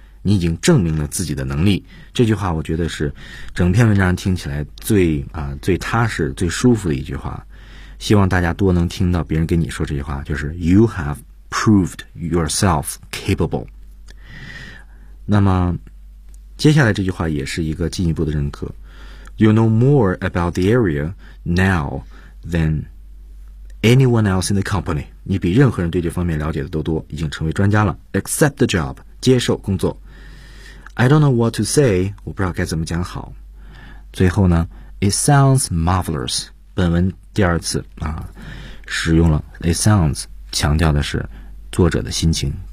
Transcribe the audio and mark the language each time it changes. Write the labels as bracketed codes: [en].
[zh] 你已经证明了自己的能力。这句话我觉得是整篇文章听起来最、最踏实、最舒服的一句话。希望大家多能听到别人跟你说这句话，就是 [en] You have proved yourself capable. [zh] 那么接下来这句话也是一个进一步的认可。 [en] You know more about the area now than... Anyone else in the company? [zh] 你比任何人对这方面了解的都多，已经成为专家了。 [en] Accept the job, [zh] 接受工作。 [en] I don't know what to say, [zh] 我不知道该怎么讲好。最后呢 , [en] it sounds marvelous, [zh] 本文第二次啊，使用了 it sounds, 强调的是作者的心情。